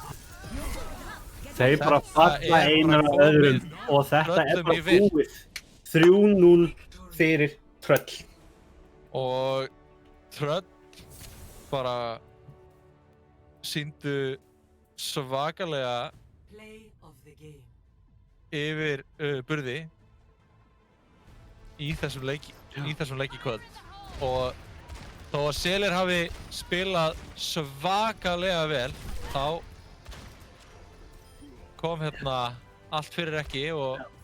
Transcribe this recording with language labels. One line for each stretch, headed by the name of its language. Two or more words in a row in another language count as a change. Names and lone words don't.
Icelandic: Þeir bara Þetta falla er einar bara af öðrum komið og þetta er tröllum í bara vil. búið. 3-0 fyrir tröll. Og tröll bara sýndu svakalega
English: Play of the game.
Icelandic: yfir burði í þessum leiki í kvöld. Og þó að Selir hafi spilað svakalega vel, þá kom hérna allt fyrir ekki og